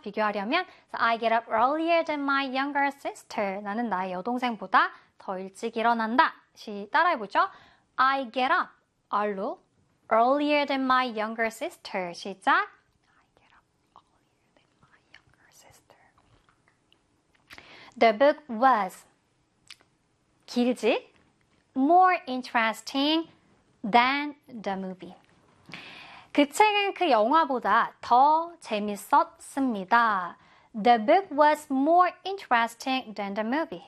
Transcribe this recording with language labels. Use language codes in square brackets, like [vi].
[ko] 비교하려면 [en] I get up earlier than my younger sister. [ko] 나는 나의 여동생보다 더 일찍 일어난다. 따라해보죠. [en] I get up R로 earlier than my younger sister. [ko] 시작. [en] I get up earlier than my younger sister. The book was [ko] 길지? [en] More interesting than the movie. [ko] 그 책은 그 영화보다 더 재밌었습니다. [en] The book was more interesting than the movie.